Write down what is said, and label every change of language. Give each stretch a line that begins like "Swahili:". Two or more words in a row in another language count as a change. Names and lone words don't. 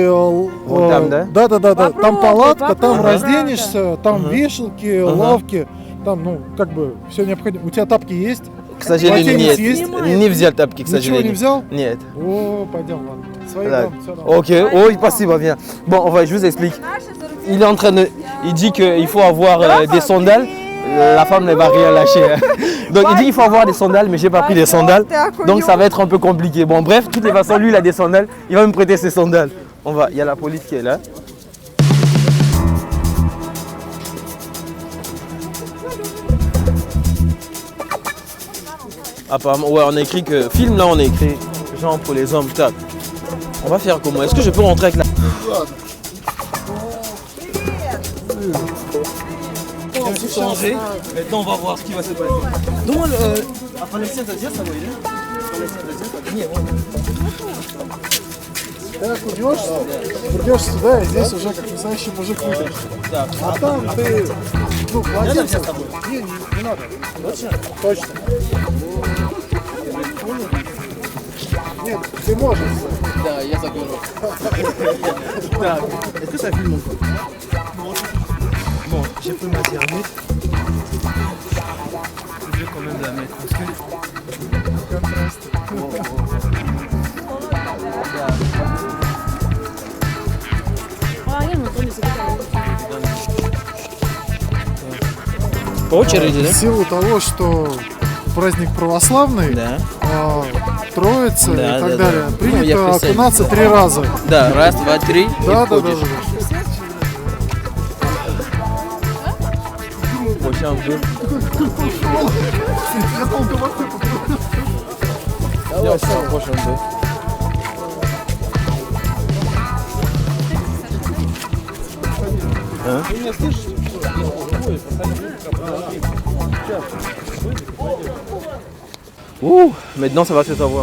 Russian: Вот там, да? Да. Там палатка, там попробуй. разденешься, там вешалки, лавки. Там, ну, как бы, все необходимо. У тебя тапки есть? К сожалению, Полотенец нет. есть? Не взял тапки, к Ничего сожалению. не взял? Нет. О, пойдем, ладно. Свои Так. дам, все равно. Ok, oh, спасибо,
French: bien. Bon, enfin, je vous explique. Il est en train de. Il dit qu'il faut avoir des sandales. La femme ne va rien lâcher. Hein. Donc il dit qu'il faut avoir des sandales, mais j'ai pas pris des sandales. Donc ça va être un peu compliqué. Bon, bref, de toutes les façons, lui il a des sandales. Il va me prêter ses sandales. On va. Il y a la police qui est là. Apparemment, ouais, on a écrit que. Film là, on a écrit genre pour les hommes. Tac. On va faire comment? Est-ce que je peux rentrer avec la. On va changer. Maintenant, on va voir ce qui va se passer.
Russian: Думаю, Афанасия задержится, или? Афанасия задержится? Не, вон. Так, идешь сюда, и здесь уже как настоящий мужик выйдешь. Так. А там ты, ну, Надо владельца. взять с собой? Не надо. Точно? Точно. Нет, ты можешь. Да, я заберу. Так,
French: est-ce que ça filme encore? Bon, j'ai pris ma thermite. Je vais quand même la mettre parce que.
Russian: По очереди, да? В силу того, что праздник православный, Да. Троица Да, и так да, далее, да. принято Ну, я представляю. окунаться 3 раза. Да, раз, два, три. И Да. входишь. Больше
French: un peu. Viens, on se rapproche un peu. Hein? Ouh, maintenant ça va se savoir.